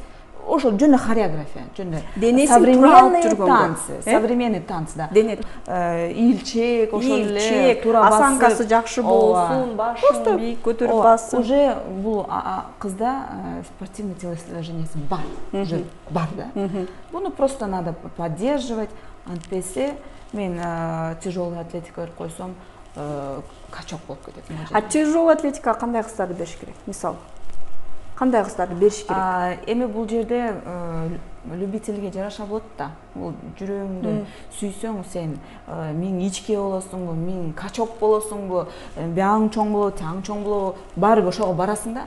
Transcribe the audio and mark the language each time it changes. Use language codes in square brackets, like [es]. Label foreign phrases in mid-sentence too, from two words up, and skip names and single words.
[ky] Ошо жөн хореография, жөн [ru] современный танц, [ky] да. Илчек, ошол эле туура басып, осанкасы жакшы болсун, башын бийик көтөрүп бассын. Уже бул кызда спортивный телосложениясы бар, уже бар, да. [ru] Буну просто надо поддерживать. [ky] Антпесе мен [ru] тяжелый атлетика [ky] берип койсом, качок болуп кетет. А [ru] тяжелый атлетика [ky] кандай кыздарды бериш керек? Мисалы кандай кыздарды бериш керек? Эми бул жерде любительге жараша болот да. Бул жүрөгүңдү сүйсөң сен миң ичке болосуңбу, миң качок болосуңбу, бияң чоң болобу, тияң чоң болобу, баары ошого барасың да.